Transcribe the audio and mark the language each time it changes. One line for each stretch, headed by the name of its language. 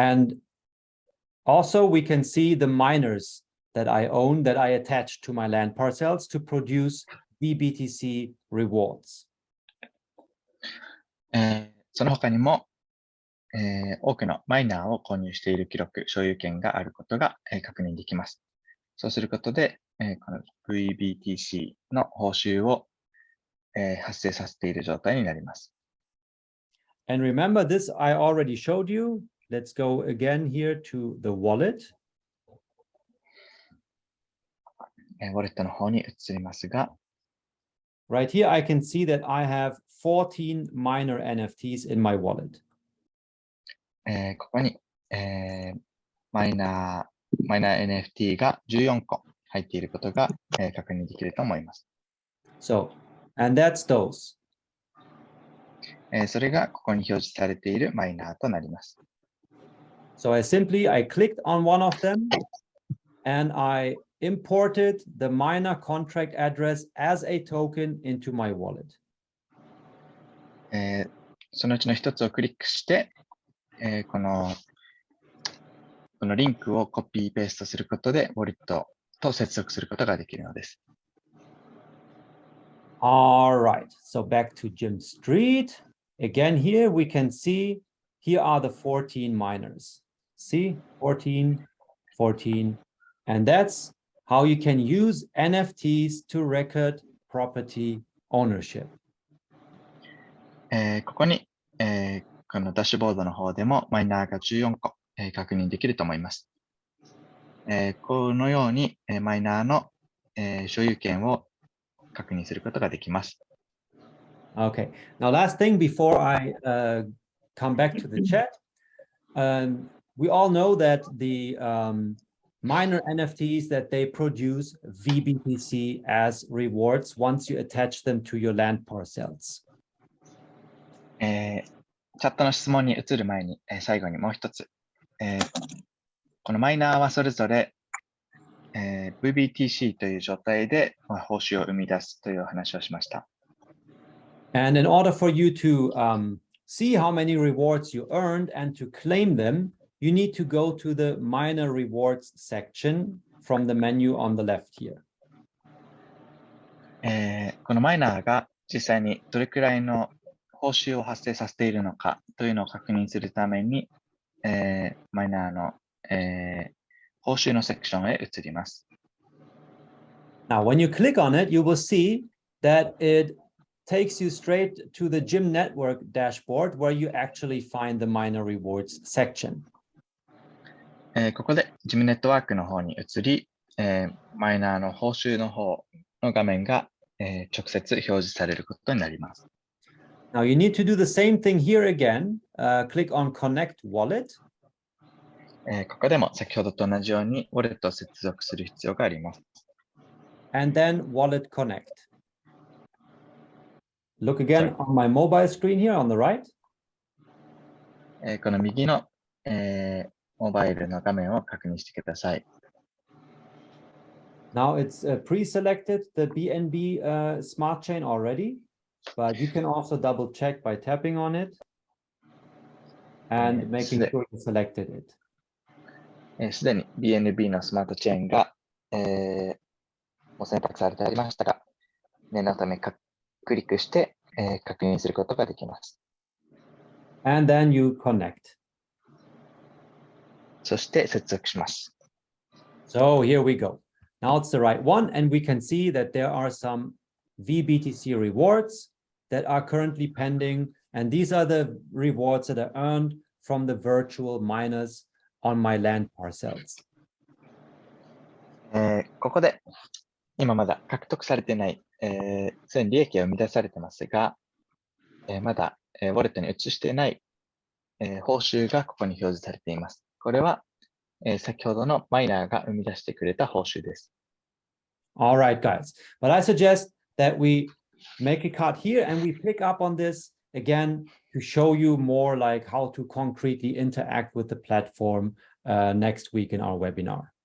English: And also we can see the miners that I own that I attach to my land parcels to produce VBTC rewards.
Japanese: その他にも、多くのマイナーを購入している記録、所有権があることが、確認できます。そうすることで、この VBTC の報酬を、発生させている状態になります。
English: And remember this I already showed you. Let's go again here to the wallet.
Japanese: ウォレットの方に移りますが、
English: Right here I can see that I have 14 minor NFTs in my wallet.
Japanese: ここに、マイナー NFT が14個入っていることが、確認できると思います。
English: So, and that's those.
Japanese: それがここに表示されているマイナーとなります。
English: So I clicked on one of them and I imported the miner contract address as a token into my wallet.
Japanese: そのうちの一つをクリックして、このリンクをコピーペーストすることで、ウォレットと接続することができるのです。
English: All right, so back to GYMSTREET. Again, here we can see, here are the 14 miners. See, 14, 14, and that's how you can use NFTs to record property ownership.
Japanese: ここに、このダッシュボードの方でもマイナーが14個、確認できると思います。このように、マイナーの、所有権を確認することができます。
English: Okay, now last thing before I come back to the chat, we all know that the minor NFTs that they produce VBTC as rewards once you attach them to your land parcels.
Japanese: チャットの質問に移る前に、最後にもう一つ、このマイナーはそれぞれ、VBTC という状態で、報酬を生み出すという話をしました。
English: And in order for you to see how many rewards you earned and to claim them, you need to go to the minor rewards section from the menu on the left here.
Japanese: このマイナーが実際にどれくらいの報酬を発生させているのかというのを確認するために、マイナーの、報酬のセクションへ移ります。
English: Now, when you click on it, you will see that it takes you straight to the GYM network dashboard where you actually find the minor rewards section.
Japanese: ここで GYM ネットワークの方に移り、マイナーの報酬の方の画面が、直接表示されることになります。
English: Now you need to do the same thing here again. Click on Connect Wallet.
Japanese: ここでも先ほどと同じようにウォレットを接続する必要があります。
English: And then Wallet Connect. Look again on my mobile screen here on the right.
Japanese: この右の、モバイルの画面を確認してください。
English: Now it's pre-selected the BNB smart chain already, but you can also double check by tapping on it and making sure you selected it.
Japanese: すでに BNB のスマートチェーンが、もう選択されてありましたが、念のためクリックして、確認することができます。
English: And then you connect.
Japanese: そして接続します。
English: So here we go. Now it's the right one, and we can see that there are some VBTC rewards that are currently pending, and these are the rewards that are earned from the virtual miners on my land parcels.
Japanese: ここで今まだ獲得されていない、すでに利益が生み出されていますが、まだ、ウォレットに移していない、報酬がここに表示されています。これは、先ほどのマイナーが生み出してくれた報酬です。
English: All right, guys. But I suggest that we make a cut here and we pick up on this again to show you more like how to concretely interact with the platform next week in our webinar.